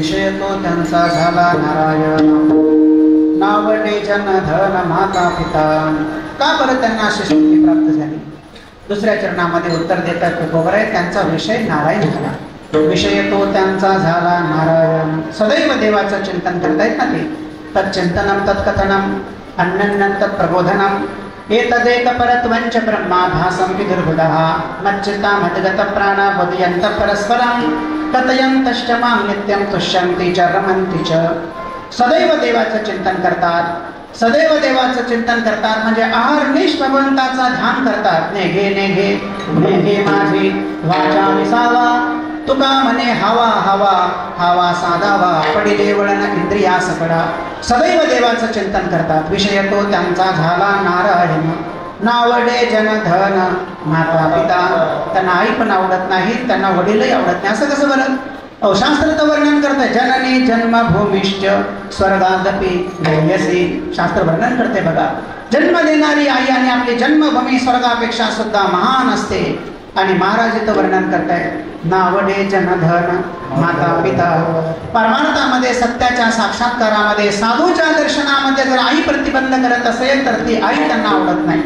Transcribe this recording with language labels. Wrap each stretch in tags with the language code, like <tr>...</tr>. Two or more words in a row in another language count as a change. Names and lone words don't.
<mr>तो त्यांचा झाला नारायण. नावडे जन धन माता पिता. का बरं त्यांना अशी स्थिती प्राप्त झाली? दुसऱ्या चरणामध्ये उत्तर देतात तुकोबराय, त्यांचा विषय नारायण झाला. विषय तो त्यांचा झाला नारायण. सदैव देवाचं चिंतन करतायत ना ते.</mr> <sa>तच्चिंतनम तत्कथनम अन्यन्नं तत्प्रबोधनम एतदेक परत्वंच ब्रह्माभासं विदुर्बुधः मच्चित्ता मद्गत प्राणा बोधयन्त परस्परं कथयन्तश्च मां नित्यं तुष्यन्ति च रमन्ति च.</sa> <mr>सदैव देवाचं चिंतन करतात, सदैव देवाचं चिंतन करतात म्हणजे अहर्निश भगवंताचा ध्यान करतात. नेघे नेघे नेघे माझी वाचा विसावा, तुका म्हणे हवा हवा हवा साधावा, पडिले वळण इंद्रिया सकडा. सदैव देवाचं चिंतन करतात. विषय तो त्यांचा झाला नारायण. नावडे जन धन माता पिता. त्यांना आई पण आवडत नाही, त्यांना वडीलही आवडत नाही. असं कसं बरं? शास्त्र तर वर्णन करते,</mr> <sa>जननी जन्मभूमिश्च स्वर्गादपि गयसी.</sa> <mr>शास्त्र वर्णन करते बघा, जन्म देणारी आई आणि आपली जन्मभूमी स्वर्गापेक्षा सुद्धा महान असते. आणि महाराज इथं वर्णन करतायत नावडे जनधन माता पिता. परमार्थामध्ये सत्याच्या साक्षात्कारामध्ये साधूच्या दर्शनामध्ये जर आई प्रतिबंध करत असेल तर ती आई त्यांना आवडत नाही.</mr>